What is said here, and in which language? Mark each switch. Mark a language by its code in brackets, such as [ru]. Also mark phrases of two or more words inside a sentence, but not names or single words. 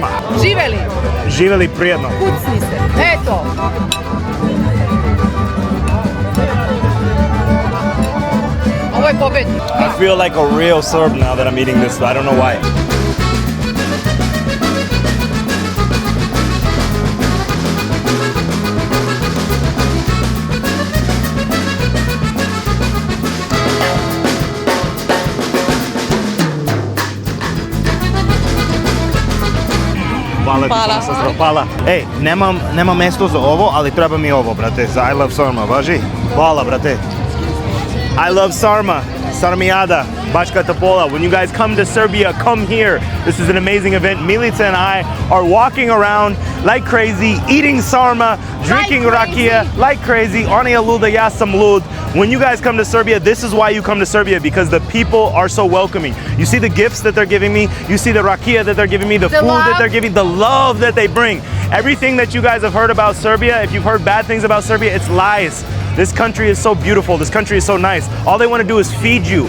[sr] Živeli, Živeli prijedno. kucni se. Eto. Ovo je pobednik. [en] I feel like a real Serb now that I'm eating this. I don't know why. [sr] Hvala ti, Hvala. sestro, hvala. Ej, nemam mesto za ovo, ali treba mi ovo, brate, za I love Sarma, važi? Hvala, brate. I love Sarma, Sarmijada, Bačka Topola. [en] When you guys come to Serbia, come here. This is an amazing event. Milica and I are walking around like crazy, eating sarma, drinking rakia like crazy. [sr] Oni je luda, ja sam lud. [en] When you guys come to Serbia, this is why you come to Serbia, because the people are so welcoming. You see the gifts that they're giving me, you see the rakia that they're giving me, the food that they're giving, the love that they bring. Everything that you guys have heard about Serbia, if you've heard bad things about Serbia, it's lies. This country is so beautiful, this country is so nice. All they want to do is feed you.